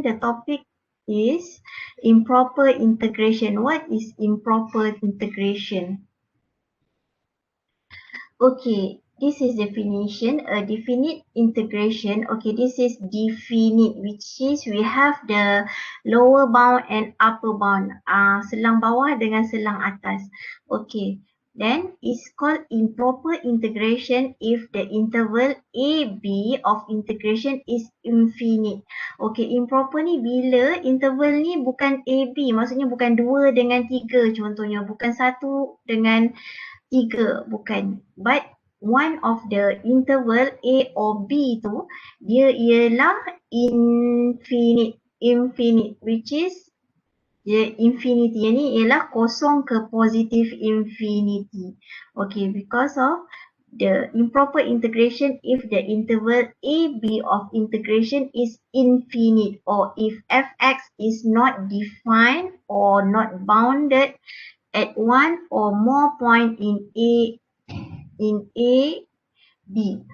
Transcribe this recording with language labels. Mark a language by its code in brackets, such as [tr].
[en] The topic is improper integration. What is improper integration? Okay, this is definition. A definite integration. Okay, this is definite, which is we have the lower bound and upper bound. [ms] Selang bawah dengan selang atas. [en] Okay, then it's called improper integration if the interval AB of integration is infinite. [ms] Okay, improper ni bila interval ni bukan AB, maksudnya bukan 2 dengan 3 contohnya, bukan 1 dengan 3, bukan. [en] But one of the interval A or B [ms] tu, dia ialah [en] infinite, which is infinity. [ms] Yang ni ialah kosong ke positive infinity. [en] Okay, because of the improper integration if the interval AB of integration is infinite, or if fx is not defined or not bounded at one or more point in A, B.